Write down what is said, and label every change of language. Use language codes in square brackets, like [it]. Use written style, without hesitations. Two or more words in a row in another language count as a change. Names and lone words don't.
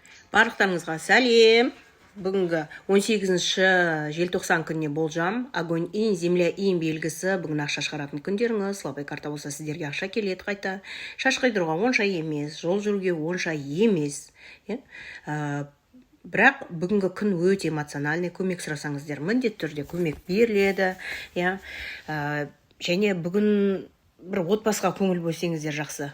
[kk] Барлықтарыңызға сәлем. Бүгінгі 18 желтоқсан күніне болжам. Огонь ин, земля ин белгісі. Бүгін ақша шығаратын күндеріңіз. Слабый карта болса сіздерге ақша келеді қайта. Шаш қайдыруға онша емес, жол жүруге онша емес. Бірақ бүгінгі күн өте эмоциональный, көмек сұрасаңыздар міндетті түрде көмек беріледі. Және бүгін бір отбасыға көңіл бөлсеңіздер жақсы.